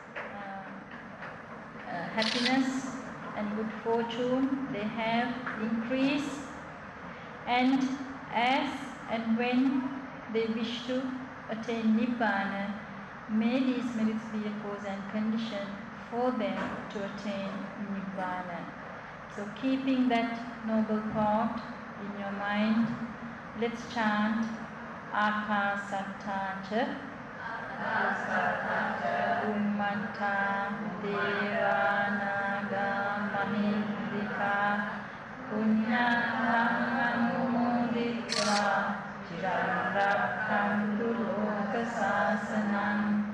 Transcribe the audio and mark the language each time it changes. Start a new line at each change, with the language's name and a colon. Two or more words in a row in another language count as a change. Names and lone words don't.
English: happiness and good fortune they have increase, and as and when they wish to attain Nibbana, may these merits be a cause and condition for them to attain Nibbana. So keeping that noble thought in your mind, let's chant
Pali: Akasatta ca Ummata Devanaga Mahindika Punyam Anumoditva Chiram Rakhantu Loka Sasanam.